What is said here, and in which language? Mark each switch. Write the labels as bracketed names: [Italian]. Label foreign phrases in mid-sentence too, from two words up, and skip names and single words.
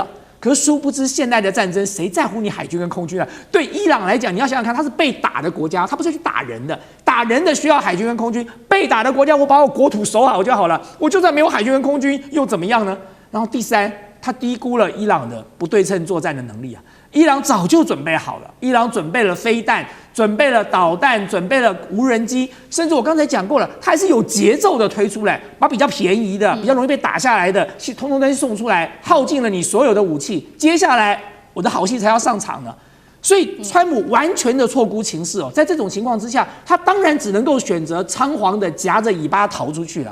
[Chinese] 可是殊不知，現代的戰爭誰在乎你海軍跟空軍啊？對伊朗來講，你要想想看，他是被打的國家，他不是去打人的，打人的需要海軍跟空軍，被打的國家，我把我國土守好就好了，我就算沒有海軍跟空軍又怎麼樣呢？然後第三，他低估了伊朗的不對稱作戰的能力啊。伊朗早就準備好了，伊朗準備了飛彈，準備了導彈，準備了無人機，甚至我剛才講過了，它還是有節奏的推出來，把比較便宜的、比較容易被打下來的，通通都送出來，耗盡了你所有的武器。接下來我的好戲才要上場呢。所以川普完全的錯估情勢哦，在這種情況之下，他當然只能夠選擇倉皇的夾着尾巴逃出去了。